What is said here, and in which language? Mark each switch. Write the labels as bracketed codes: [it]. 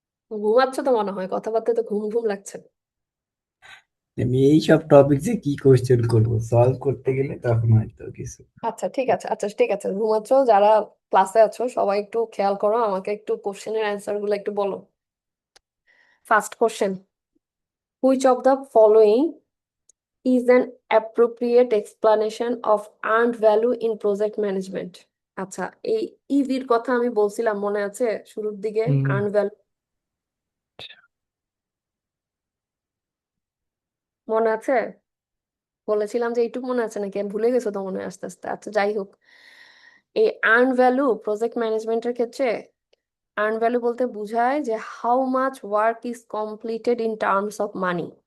[bn] ঘুমাচ্ছ তো মনে হয়, কথাবার্তা তো ঘুম ঘুম লাগছে। আমি এইসব টপিকসে কি কোশ্চেন করবো, সলভ করতে গেলে তখন হয়তো কিছু। আচ্ছা ঠিক আছে, আচ্ছা ঠিক আছে, ঘুমাচ্ছ যারা ক্লাসে আছো সবাই একটু খেয়াল করো, আমাকে একটু কোশ্চেনের অ্যান্সার গুলো একটু বলো। [en] First question, which of the following is an appropriate explanation of earned value in project management? [bn] আচ্ছা, এই ইভির কথা আমি বলছিলাম মনে আছে শুরুর দিকে, হুম, আর্ন ভ্যালু মনে আছে? বলেছিলাম যে এইটুকু মনে আছে নাকি আমি ভুলে গেছো তো মনে হয় আস্তে আস্তে। আচ্ছা যাই হোক, এই আর্ন ভ্যালু প্রজেক্ট ম্যানেজমেন্টের ক্ষেত্রে আর্ন ভ্যালু বলতে বোঝায় যে [en] How much work is completed in terms of money.